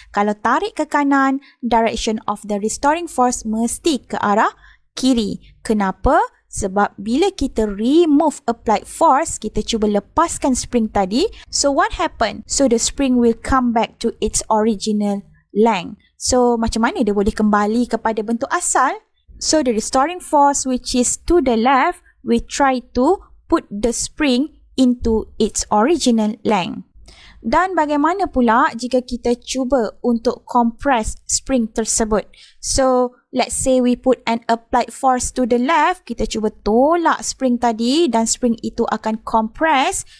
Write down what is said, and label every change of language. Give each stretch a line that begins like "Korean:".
Malay: Kalau tarik ke kanan,
English: direction of the restoring force
Malay: mesti ke arah kiri. Kenapa? Sebab bila kita remove applied force, kita cuba lepaskan spring tadi.
English: So what happen? So the spring will come back to its original length.
Malay: So macam mana dia boleh kembali kepada bentuk asal?
English: So the restoring force which is to the left, we try to put the spring into its original length.
Malay: Dan bagaimana pula jika kita cuba untuk compress spring tersebut?
English: So, let's say we put an applied force to the left,
Malay: kita cuba tolak spring tadi dan spring itu akan compress.